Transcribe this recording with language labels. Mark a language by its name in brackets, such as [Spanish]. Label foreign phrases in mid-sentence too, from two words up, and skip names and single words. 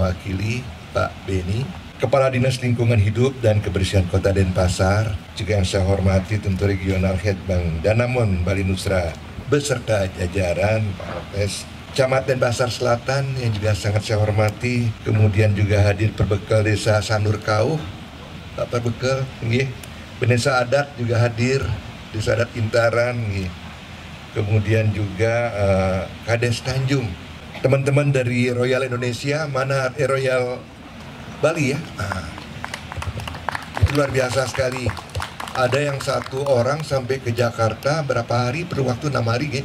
[Indonesian] mewakili Pak Beni, Kepala Dinas Lingkungan Hidup dan Kebersihan Kota Denpasar, juga yang saya hormati tentu Regional Head Bank Danamon Bali Nusra beserta jajaran Pak Lopes, Camat Denpasar Selatan yang juga sangat saya hormati, kemudian juga hadir perbekal Desa Sanur Kauh, Pak Perbekal, Desa Adat juga hadir, Desa Adat Intaran, kemudian juga Kades Tanjung, teman-teman dari Royal Indonesia, mana Royal Bali ya, itu luar biasa sekali. Ada yang satu orang sampai ke Jakarta berapa hari, perlu waktu 6 hari gitu.